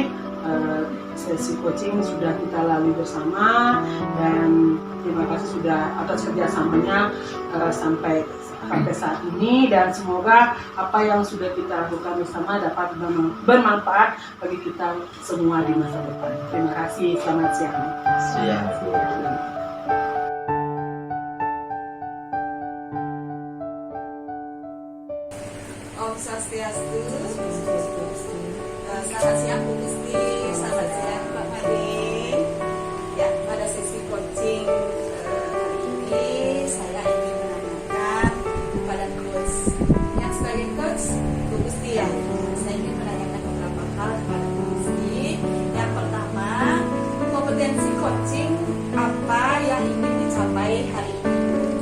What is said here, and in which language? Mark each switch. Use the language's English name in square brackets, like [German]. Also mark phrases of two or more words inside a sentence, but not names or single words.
[Indonesian] Sesi coaching sudah kita lalui bersama, dan terima kasih sudah atas kerjasamanya sampai saat ini, dan semoga apa yang sudah kita lakukan bersama dapat bermanfaat bagi kita semua di masa depan. Terima kasih, selamat siang. Siang. [Balinese] Om Swastiastu. [Indonesian] Selamat siang Bu Gusti, selamat siang Pak Made. Ya, pada sesi coaching hari ini saya ingin menanyakan kepada coach yang sebagai coach Bu Gusti ya. Saya ingin menanyakan beberapa hal kepada Bu Gusti. Yang pertama, kompetensi coaching apa yang ingin dicapai hari ini?